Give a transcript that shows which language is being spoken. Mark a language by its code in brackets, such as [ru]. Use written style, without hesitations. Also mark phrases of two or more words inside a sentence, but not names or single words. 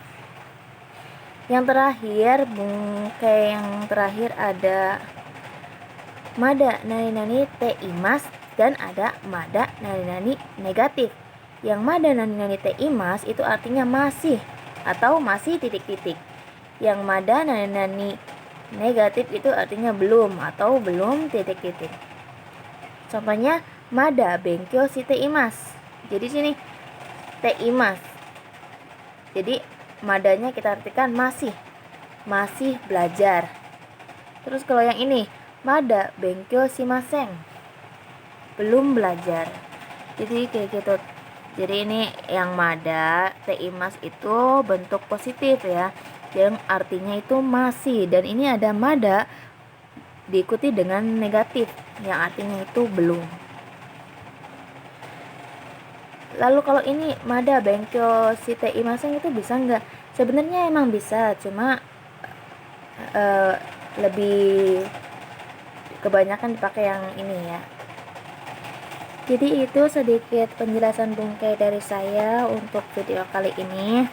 [id] Yang terakhir, bungkai yang terakhir ada [ja] まだ何ています [id] dan ada [ja] まだ何 [id] negatif. Yang [ja] まだ何ています [id] itu artinya masih atau masih titik-titik. Yang [ja] まだ何 [id] negatif itu artinya belum atau belum titik-titik. Contohnya [ja] まだ勉強しています. [id] Jadi sini [ja] ています. [id] Jadi madanya kita artikan masih belajar. Terus kalau yang ini [ja] まだ勉強しません, [id] belum belajar. Jadi kayak gitu. Jadi ini yang [ja] まだています [id] itu bentuk positif ya, yang artinya itu masih, dan ini ada mada diikuti dengan negatif yang artinya itu belum. Lalu kalau ini [ja] まだ勉強していません [id] itu bisa nggak? Sebenarnya emang bisa, cuma lebih kebanyakan dipakai yang ini ya. Jadi itu sedikit penjelasan bungkai dari saya untuk video kali ini.